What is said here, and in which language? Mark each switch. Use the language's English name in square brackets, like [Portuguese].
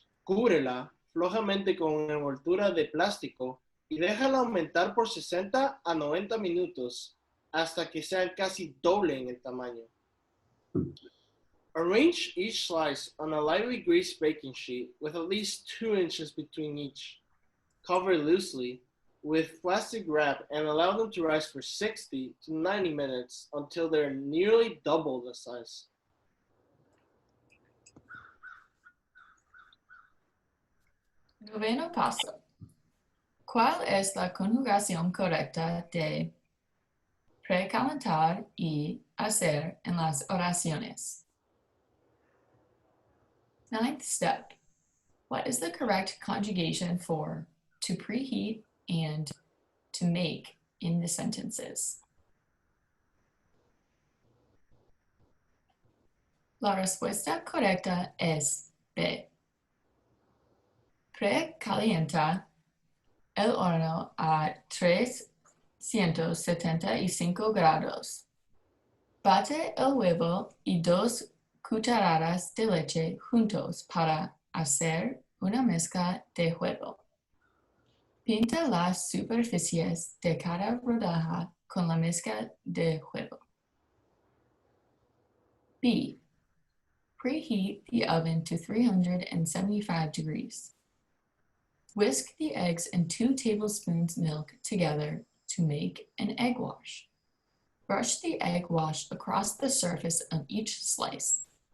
[Spanish] Cúbrela flojamente con una envoltura de plástico y déjala aumentar por 60 a 90 minutos hasta que sean casi doble en el tamaño. [English] Arrange each slice on a lightly greased baking sheet with at least 2 inches between each. Cover loosely with plastic wrap and allow them to rise for 60 to 90 minutes until they're nearly double the size. [Spanish] Noveno paso. ¿Cuál es la conjugación correcta de precalentar y hacer en las oraciones? [English] Ninth step. What is the correct conjugation for to preheat and to make in the sentences? [Spanish] La respuesta correcta es B. Precalienta el horno a 375 grados. Bate el huevo y 2 cucharadas de leche juntos para hacer una mezcla de huevo. Pinta las superficies de cada rodaja con la mezcla de huevo. [English] B. Preheat the oven to 375 degrees. Whisk the eggs and 2 tablespoons milk together to make an egg wash. Brush the egg wash across the surface of each slice.